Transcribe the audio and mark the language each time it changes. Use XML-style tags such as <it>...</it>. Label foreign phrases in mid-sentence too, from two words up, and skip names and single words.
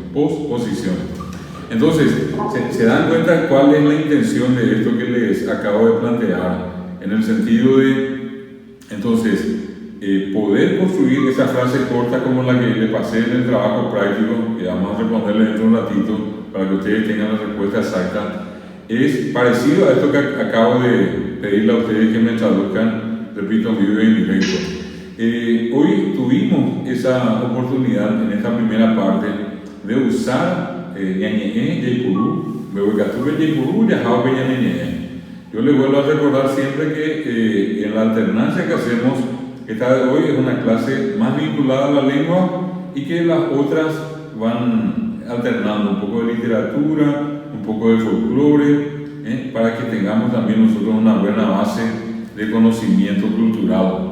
<es>Entonces, se dan cuenta cuál es la intención de esto que les acabo de plantear, en el sentido de, entonces, poder construir esa frase corta como la que le pasé en el trabajo práctico, que vamos a responderle dentro de un ratito para que ustedes tengan la respuesta exacta, es parecido a esto que acabo de pedirle a ustedes que me traduzcan, repito, en vivo y en directo. Hoy tuvimos esa oportunidad en esta primera parte de usar</es> <gn>ñañe'e, yaipurú, bebecatube, yaipurú, yajao, ñañe'e.</gn> <es>Yo les vuelvo a recordar siempre que en la alternancia que hacemos, esta de hoy es una clase más vinculada a la lengua y que las otras van alternando un poco de literatura, un poco de folclore, para que tengamos también nosotros una buena base de conocimiento cultural.</es>